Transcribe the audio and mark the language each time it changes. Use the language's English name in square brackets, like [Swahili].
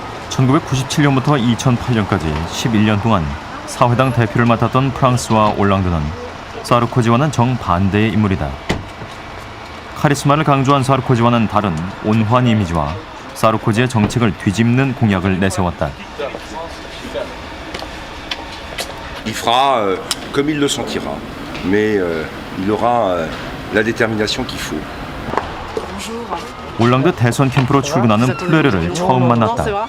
[Korean] 1997년부터 2008년까지 11년 동안 사회당 대표를 맡았던 프랑스와 올랑드는 사르코지와는 정반대의 인물이다. 카리스마를 강조한 사르코지와는 다른 온화한 이미지와 사르코지의 정책을 뒤집는 공약을 내세웠다. [French] Il fera comme il le sentira, mais il aura la détermination qu'il faut. [Korean] 올랑드 대선 캠프로 출근하는 플레르를 처음 만났다.